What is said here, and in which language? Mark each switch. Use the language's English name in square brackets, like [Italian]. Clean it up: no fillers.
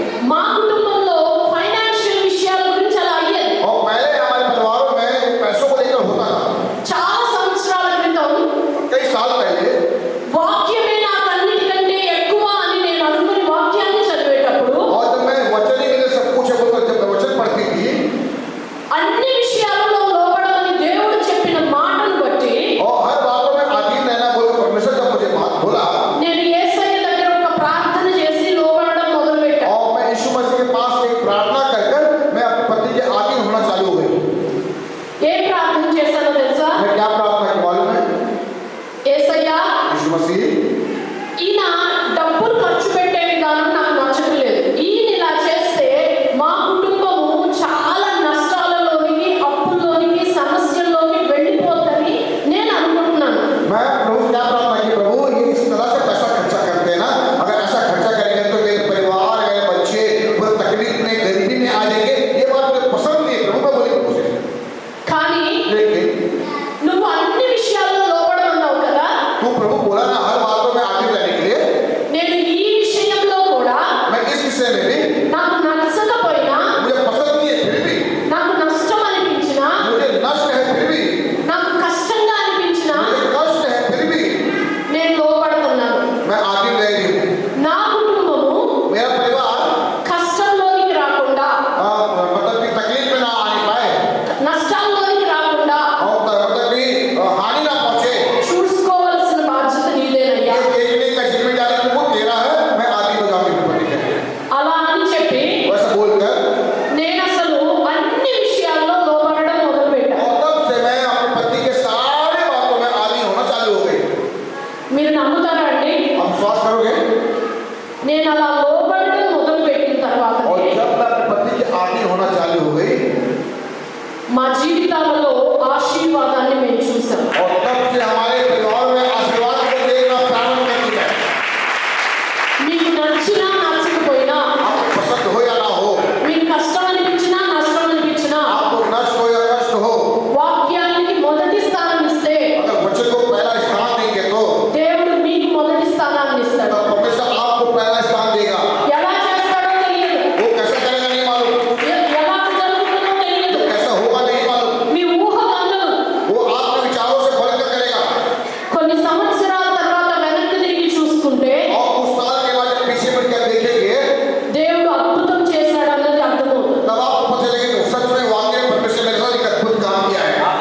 [Telugu] మా కుటుంబంలో ఫైనాన్షియల్ విషయాల గురించి అలా అయ్యేది. [Hindi] और पहले हमारे परिवारों में पैसों को लेकर होता था। [Telugu] చాలా సంవత్సరాల క్రితం [Hindi] कई साल पहले [Telugu] వాక్యమే నాకు అన్నిటికంటే ఎక్కువ అని నేను అనుకుని వాక్యాన్ని చదివేటప్పుడు [Hindi] और जब मैं वचन ही मेरे सब कुछ है बोलकर जब मैं वचन पढ़ती थी [Telugu] అన్ని విషయాలలో లోబడమని దేవుడు చెప్పిన మాటను బట్టి [Hindi] और हर बातों में अधीन रहना बोलकर परमेश्वर जब मुझे बात बोला [Telugu] నేను యేసయ్య దగ్గర ఒక ప్రార్థన చేసి లోబడడం మొదలుపెట్టాను. [Hindi] और मैं यीशु मसीह के पास एक प्रार्थना कर कर मैं अपने पति के अधीन होना चालू हो गई। [Telugu] ఏ ప్రార్థన చేశానో తెలుసా? [Hindi] मैं क्या प्रार्थना की मालूम है? [Telugu] యేసయ్య, [Hindi] यीशु मसीह [Telugu] ఈయన డబ్బులు ఖర్చు పెట్టే విధానం నాకు నచ్చట్లేదు. ఈయన ఇలా చేస్తే మా కుటుంబము చాలా నష్టాలలోనికి, అప్పుల్లోనికి, సమస్యల్లోకి వెళ్ళిపోతుందని నేను అనుకుంటున్నాను. [Hindi] मैं प्रभु से क्या प्रार्थना की, प्रभु ये इस तरह से पैसा खर्चा करते हैं ना, अगर ऐसा खर्चा करेंगे तो मेरे परिवार मेरे बच्चे पूरे तकलीफ में गरीबी में आ जाएंगे। ये बात मुझे पसंद नहीं है प्रभु, मैं बोली प्रभु से। [Telugu] కానీ [Hindi] लेकिन [Telugu] నువ్వు అన్ని విషయాల్లో లోబడమన్నావు కదా, [Hindi] तू प्रभु बोला ना हर बातों में आगे रहने के लिए, [Telugu] నేను ఈ విషయంలో కూడా [Hindi] मैं इस विषय में भी [Telugu] నాకు నచ్చకపోయినా, [Hindi] मुझे पसंद नहीं है फिर भी, [Telugu] నాకు నష్టం అనిపించినా, [Hindi] मुझे नष्ट है फिर भी, [Telugu] నాకు కష్టంగా అనిపించినా [Hindi] मुझे कष्ट है फिर भी [Telugu] నేను లోబడుతున్నాను. [Hindi] मैं आगे रह रही हूँ। [Telugu] నా కుటుంబము [Hindi] मेरा परिवार [Telugu] కష్టంలోనికి రాకుండా, [Hindi] मतलब कि तकलीफ में ना आने पाए [Telugu] నష్టాల్లోనికి రాకుండా [Hindi] और मतलब कि हानि ना पहुंचे, [Telugu] చూసుకోవాల్సిన బాధ్యత నీదేనయ్యా. [Hindi] ये देखने का जिम्मेदारी तुमको तेरा है। मैं आगे हो जाऊंगी पति के। [Telugu] అలా అని చెప్పి [Hindi] वैसा बोलकर [Telugu] నేను असल అన్ని విషయాల్లో లోబడడం మొదలుపెట్టాను. [Hindi] और तब से मैं अपने पति के सारे बातों में आदी होना चालू हो गई। [Telugu] మీరు నమ్ముతారా అండి? [Hindi] आप विश्वास करोगे? [Telugu] నేను అలా లోబడడం మొదలుపెట్టిన తర్వాత [Hindi] और जब मैं अपने पति के आदी होना चालू हो गई [Telugu] మా జీవితాలలో ఆశీర్వాదాన్ని మేము చూసాం. [Hindi] और तब से हमारे परिवार में आशीर्वाद को देखना प्रारंभ कर दिया। [Telugu] మీకు నచ్చినా నచ్చకపోయినా, [Hindi] आपको पसंद हो या ना हो, [Telugu] మీకు కష్టం అనిపించినా నష్టం అనిపించినా, [Hindi] आपको नष्ट हो या कष्ट हो, [Telugu] వాక్యానికి మొదటి స్థానం ఇస్తే [Hindi] अगर बच्चे को पहला स्थान देंगे तो [Telugu] దేవుడు మీకు మొదటి స్థానాన్ని ఇస్తాడు. [Hindi] परमेश्वर आपको पहला स्थान देगा। [Telugu] ఎలా చేస్తాడో తెలియదు, [Hindi] वो कैसे करेगा नहीं मालूम, [Telugu] ఎలా జరుగుతుందో తెలియదు, [Hindi] कैसा होगा नहीं मालूम, [Telugu] మీ ఊహ అందదు. [Hindi] वो आपके विचारों से बढ़कर करेगा। [Telugu] కొన్ని సంవత్సరాల తర్వాత వెనక్కి తిరిగి చూసుకుంటే [Hindi] और कुछ साल के बाद जब पीछे बढ़कर देखेंगे [Telugu] దేవుడు అద్భుతం చేశాడన్నది అర్థమవుతుంది. [Hindi] तब आपको पता चलेगा कि सच में वाकई परमेश्वर मेरे साथ एक अद्भुत काम किया है।